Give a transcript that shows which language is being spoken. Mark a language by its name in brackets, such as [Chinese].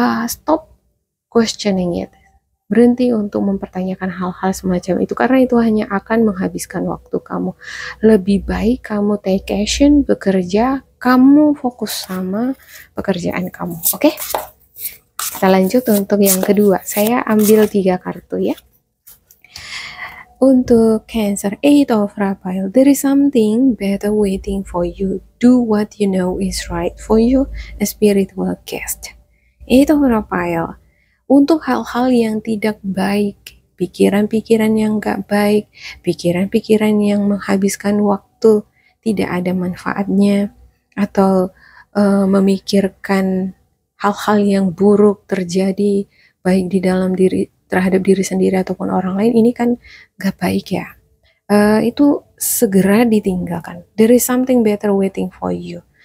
[English] Stop questioning it, [Indonesian] berhenti untuk mempertanyakan hal-hal semacam itu, karena itu hanya akan menghabiskan waktu kamu. Lebih baik kamu [English] take action, [Indonesian] bekerja, kamu fokus sama pekerjaan kamu. Oke? Kita lanjut untuk yang kedua. Saya ambil 3 kartu ya. Untuk [English] Cancer, Eight of Rafael, there is something better waiting for you. Do what you know is right for you, a spiritual guest. [Indonesian] Eight of Rafael, untuk hal-hal yang tidak baik, pikiran-pikiran yang gak baik, pikiran-pikiran yang menghabiskan waktu, tidak ada manfaatnya, atau memikirkan hal-hal yang buruk terjadi, baik di dalam diri, terhadap diri sendiri ataupun orang lain, ini kan gak baik ya. Itu segera ditinggalkan. [English] There is something better waiting for you.